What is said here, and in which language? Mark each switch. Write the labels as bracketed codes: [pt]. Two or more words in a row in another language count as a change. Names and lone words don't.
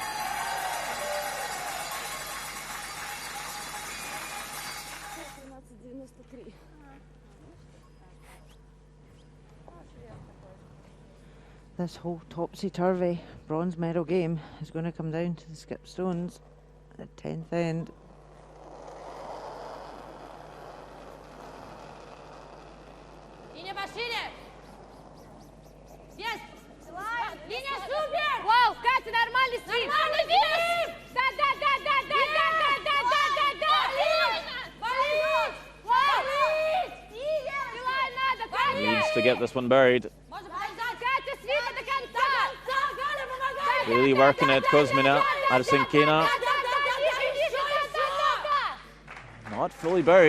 [en] This whole topsy-turvy bronze medal game is going to come down to the skip stones at 10th end. [de] Linie Maschine. Есть. Linie super. [ru] Wow, Katja, нормальный свип. Нормальный свип. Да. [en] Needs to get this one buried. Really working it, Kuzmina, Arsinkina. Not fully buried.